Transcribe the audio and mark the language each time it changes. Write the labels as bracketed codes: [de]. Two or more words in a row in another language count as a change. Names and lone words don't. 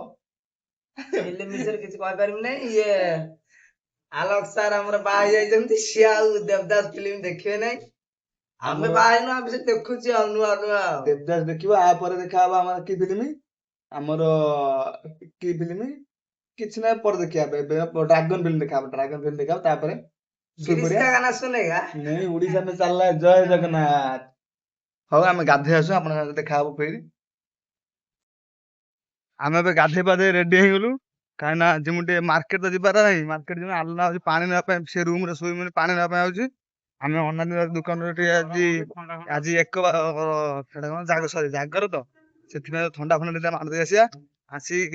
[or] ଫିଲ୍ମ ବିଷୟରେ କିଛି କହିପାରିବି ନାହିଁ ଇଏ ଆଲୋକ ସାର୍ ଆମର ବାହା ହେଇଯାଇଛନ୍ତି ସିଏ ଆଉ ଦେବଦାସ ଫିଲ୍ମ ଦେଖିବେ ନାହିଁ ଆମେ ଆମର ବାହା ହେଇନୁ ଆମେ ସେ ଦେଖୁଛୁ ଆଉ ନୂଆ ନୂଆ ଆଉ ଦେବଦାସ ଦେଖିବ ଆ ପରେ ଦେଖାହବ ଆମର କି ଫିଲ୍ମ ଆମର କି ଫିଲ୍ମ କିଛି ନାହିଁ ପରେ ଦେଖିବା ଏବେ ଡ୍ରାଗନ ଫିଲ୍ମ ଦେଖାହବ ଡ୍ରାଗନ ଫିଲ୍ମ ଦେଖାହବ ତାପରେ गिरीश ଶୋଇପଡିଆ [hi] का गाना सुनेगा [or] ନାଇଁ ଓଡିଶା में ଚାଲିଲା ଜୟ ଜଗନ୍ନାଥ ହଉ ଆମେ ଗାଧେଇ ଆସୁ ଆପଣଙ୍କ ସାথে ଦେଖାହବ ଫେରି ଆମେ ଏବେ ଗାଧେଇ ପାଧେଇ ରେଡି ହେଇଗଲୁ କାହିଁକି ନା ଆଜି ମୁଁ ଟିକେ ମାର୍କେଟ ତ ଯିବାର ନାହିଁ ମାର୍କେଟ ଯିବା ଆଲନା ହଉଛି ପାଣି ନେବା ପାଇଁ ସେ ରୁମ ରେ ଶୋଇବୁନି ପାଣି ନେବା ପାଇଁ ଆଉଛି ଆମେ ଅନାଦି ଦୋକାନରେ ଟିକେ ଆଜି ସେଟା କଣ ସରି ଜାଗର ତ ସେଥିପାଇଁ ଥଣ୍ଡା ଫଣ୍ଡା ଟିକେ ମାରିଦେଇ ଆସିବା ଆସିକି